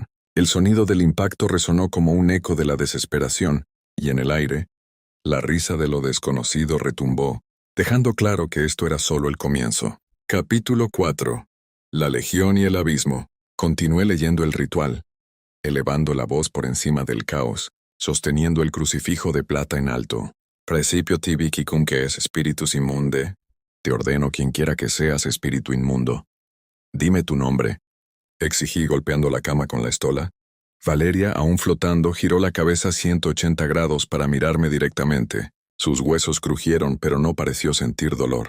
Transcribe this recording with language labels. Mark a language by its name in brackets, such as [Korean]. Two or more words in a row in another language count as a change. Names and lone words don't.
[Spanish] El sonido del impacto resonó como un eco de la desesperación, y en el aire, la risa de lo desconocido retumbó, dejando claro que esto era solo el comienzo. Capítulo 4. La Legión y el Abismo. Continué leyendo el ritual, elevando la voz por encima del caos, sosteniendo el crucifijo de plata en alto. [Latin] Principio tibi quicum que es spiritus immunde. [Spanish] Te ordeno quienquiera que seas espíritu inmundo. Dime tu nombre. Exigí golpeando la cama con la estola. Valeria, aún flotando, giró la cabeza 180 grados para mirarme directamente. Sus huesos crujieron, pero no pareció sentir dolor.